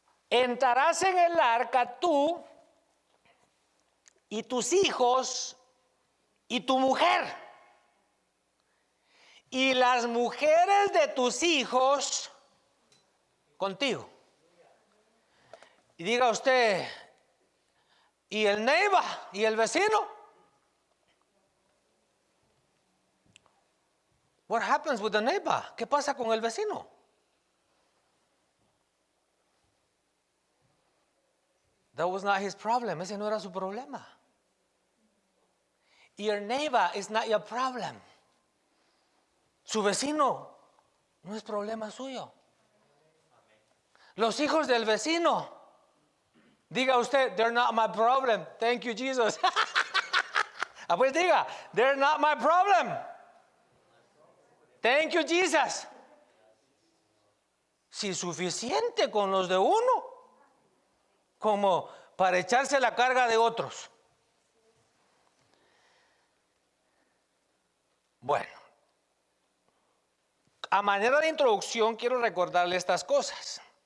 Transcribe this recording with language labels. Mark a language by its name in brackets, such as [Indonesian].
[Spanish] Entrarás en el arca tú y tus hijos y tu mujer. Y las mujeres de tus hijos contigo. Y diga usted, ¿y el neighbor? ¿Y el vecino? [English] What happens with the neighbor? [Spanish] ¿Qué pasa con el vecino? [English] That was not his problem. [Spanish] Ese no era su problema. [English] Your neighbor is not your problem. [Spanish] Su vecino no es problema suyo. Los hijos del vecino. Diga usted, [English] they're not my problem. Thank you, Jesus. [Spanish] Pues diga, [English] they're not my problem. Thank you, Jesus. [Spanish] Si suficiente con los de uno, como para echarse la carga de otros. Bueno, a manera de introducción quiero recordarle estas cosas.